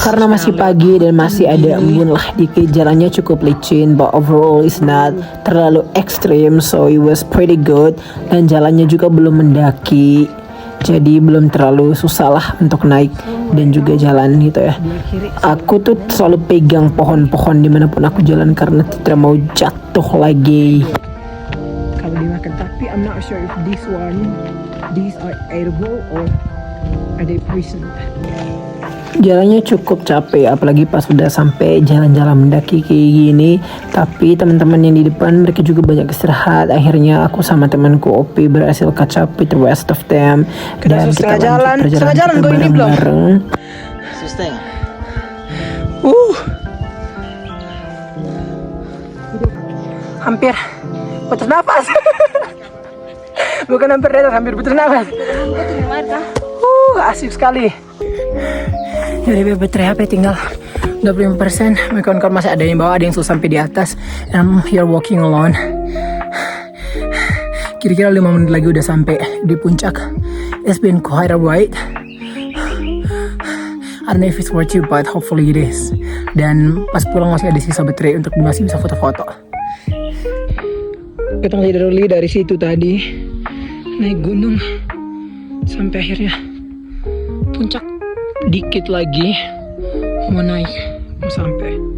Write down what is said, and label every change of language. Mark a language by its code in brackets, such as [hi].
[id] Karena masih pagi dan masih ada embun lah dikit, jalannya cukup licin, [en] but overall is not [id] terlalu ekstrim, [en] so it was pretty good. [id] Dan jalannya juga belum mendaki, jadi belum terlalu susah lah untuk naik dan juga jalan gitu ya. Aku tuh selalu pegang pohon-pohon dimanapun aku jalan karena tidak mau jatuh lagi. Kalau dimakan, tapi [en] I'm not sure if these are edible or are they poisoned. [id] Jalannya cukup capek, apalagi pas sudah sampai jalan-jalan mendaki kayak gini. Tapi teman-teman yang di depan mereka juga banyak istirahat. Akhirnya aku sama temanku Opi berhasil [en] catch up with the rest of them. [id] Dan kita lanjut perjalanan kita bareng-bareng. Hampir putus nafas. Bukan hampir di atas, hampir putus nafas. Asik sekali. Jadi baterai HP tinggal 25%. Kawan-kawan masih ada yang bawah, ada yang sudah sampai di atas. [en] I'm here walking alone. [id] Kira-kira 5 menit lagi udah sampai di puncak. [en] It's been quite a ride. I don't know if it's worth it, but hopefully it is. [id] Dan pas pulang masih ada sisa baterai untuk masih bisa foto-foto. Kita literally dari situ tadi naik gunung sampai akhirnya puncak, dikit lagi mau naik, mau sampai.